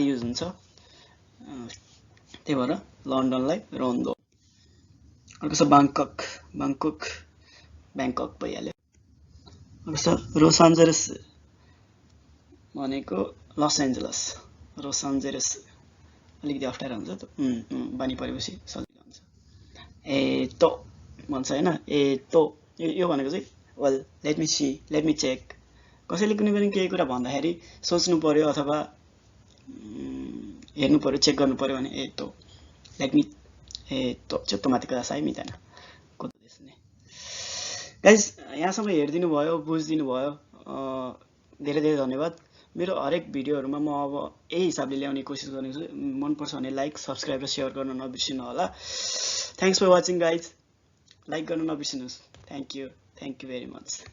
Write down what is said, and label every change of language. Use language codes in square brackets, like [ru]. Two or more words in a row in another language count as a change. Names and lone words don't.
[ne] युज हुन्छ त्यही भएर लन्डनलाई रोन्दोन अर्को छ बाङकक बाङकक ब्याङकक भइहाल्यो अर्को छ रोस एन्जलस भनेको लस एन्जलस रोस एन्जलस अलिकति अप्ठ्यारो हुन्छ बानी परेपछि सजिलो हुन्छ एतो भन्छ हैन एतो यो भनेको चाहिँ [en] well let me check [ne] कसैले कुनै पनि केही कुरा भन्दाखेरि सोच्नु पर्यो अथवा हेर्नु पर्यो चेक गर्नु पर्यो भने एतो [en] let me [ne] एतो [ja] ちょっと待ってくださいみたいなことですね [ne] गाइस यहाँसम्म हेर्दिनु भयो बुझ्दिनु भयो धेरै धेरै धन्यवाद मेरो हरेक भिडियोहरुमा म अब यही हिसाबले ल्याउने कोसिस गर्नेछु मन पर्छ भने [en] like subscribe [ne] र शेयर गर्न नबिर्सिनु होला [en] thanks for watching guys [ne] लाइक गर्न नबिर्सिनुस् [en] thank you very much